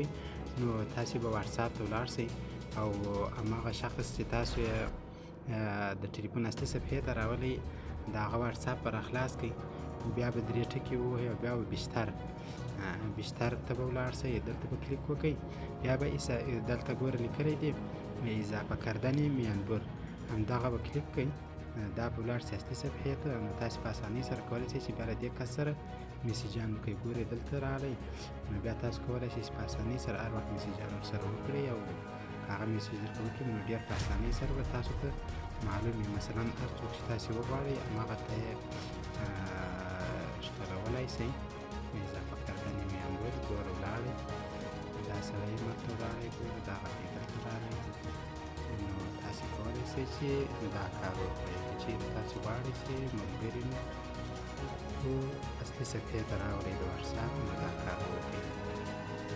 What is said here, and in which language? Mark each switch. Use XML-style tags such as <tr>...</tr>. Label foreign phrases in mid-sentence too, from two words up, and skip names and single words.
<ps>نو تاسې به واتساپ ته ولاړ شئ او هماغه شخص چې تاسو یې د ټلیفون اصلي صفحې ته راولئ د هغه واتساپ به راخلاص کړئ. بیا به 3 ټکي ووهئ او بیا به بیشتر ته به ولاړ شئ، دلته به کلیک وکړئ. بیا به دلته ګوره لیکلی دی</ps> <fa>اضافه کردن میانبر،</fa> <ps>همدغه به کلیک کړئ. دا به ولاړ شي اصلي صفحې ته. نو تاسې په اسانۍ سره کولی شئ چې بیا له دې کس سره میسیجان وکړئ. ګورئ دلته راغلی، نو بیا تاسو کولی شئ چې په اسانۍ سره هر وخت میسیجان ورسره وکړئ او هغه میسیج درته وکړي، نو ډېر په اسانۍ سره به تاسو ته معلوم وي. مثلا هر څوک چې تاسې وغواړئ هماغه ته یې ښکلولی شئ.</ps> <fa>اضافه کردن میانبر</fa> <ps>ګوره ولاړئ، دا سړی مخته ولاړئ، ګوره دغه دی دلته راغی. نو تاسې کولی شئ چې دا کار وکړئ. چیرې تاسې غواړئ چې ملګري مو اصلي صفحې ته راوړئ د واتساپ، نو دا کار وکړئ.</ps>